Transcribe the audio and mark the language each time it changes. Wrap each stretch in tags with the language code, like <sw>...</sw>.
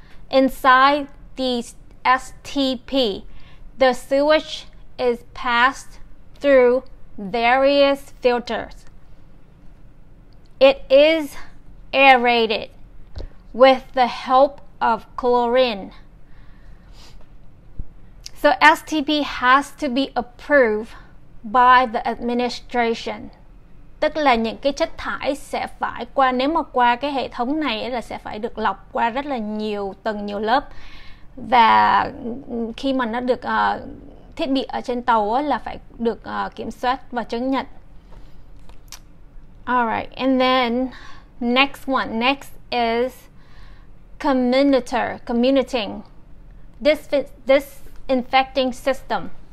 <en>Inside the STP, the sewage is passed through various filters. It is aerated with the help of chlorine. So STP has to be approved by the administration.</en> <vi>Tức là những cái chất thải sẽ phải qua, nếu mà qua cái hệ thống này là sẽ phải được lọc qua rất là nhiều tầng, nhiều lớp. Và khi mà nó được thiết bị ở trên tàu là phải được kiểm soát và chứng nhận.</vi> <en>Alright, and then next is commuting disinfecting system.</en>